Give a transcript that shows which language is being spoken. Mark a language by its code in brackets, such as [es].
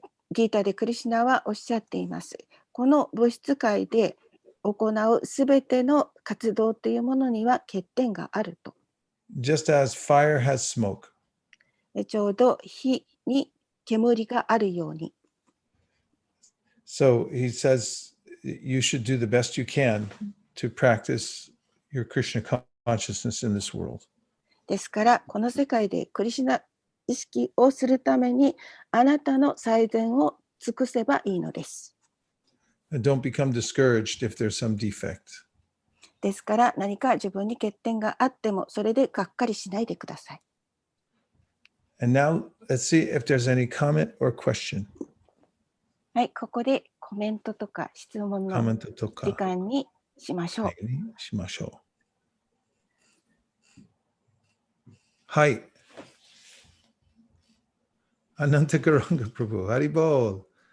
[ja] ギータでクリシュナはおっしゃっています。この物質界で行うすべての活動というものには欠点があると。 [en] Just as fire has smoke. [ja] ちょうど火に煙があるように。 [en] So he says you should do the best you can to practice your Krishna consciousness in this world. [ja] ですから、この世界でクリシュナ意識をするために、あなたの最善を尽くせばいいのです。 [en] And don't become discouraged if there's some defect. [ja] ですから、何か自分に欠点があっても、それでがっかりしないでください。 [en] And now let's see if there's any comment or question. [ja] はい、ここでコメントとか質問のコメントとか時間にしましょう。しましょう。はい。アナンタカランガプラブ、ハリボール。